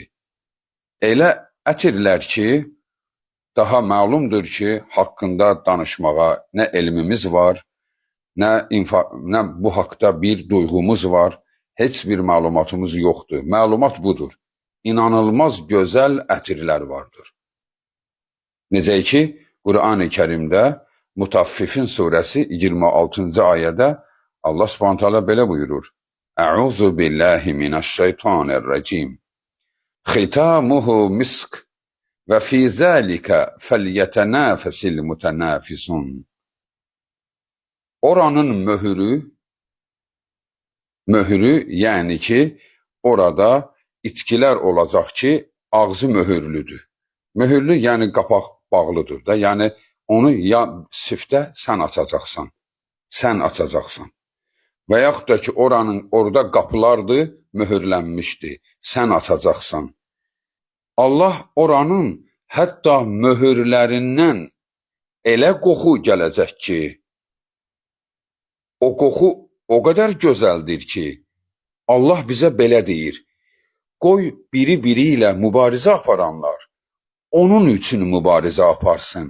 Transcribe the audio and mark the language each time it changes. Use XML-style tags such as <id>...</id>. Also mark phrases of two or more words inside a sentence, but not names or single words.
<az>Elə ətirlər ki, daha məlumdur ki, haqqında danışmağa nə elmimiz var, nə bu haqda bir duyğumuz var, heç bir məlumatımız yoxdur. Məlumat budur. İnanılmaz gözəl ətirlər vardır. Necə ki, Qur'an-ı Kərimdə Mutaffifin surəsi 26-cı ayədə Allah</az> <ar>سبحانه وتعالى</ar> <az>belə buyurur.</az> <ar>أعوذ بالله من الشيطان الرجيم. ختامه مسك وفي ذلك فليتنافس المتنافسون.</ar> <tr>Oranın mührü yani ki orada içkiler olacak ki ağzı mühürlüdür.</tr> <az>Mühürlü yani qapaq bağlıdır da. Yani onu ya siftə sən açacaqsan. Və yaxud da ki orada qapılardır, mühürlənmişdir. Sən açacaqsan. Allah oranın hətta möhürlərindən elə qoxu gələcək ki, o qoxu o qədər gözəldir ki, Allah bizə belə deyir, qoy biri ilə mübarizə aparanlar, onun üçün mübarizə aparsın.</az>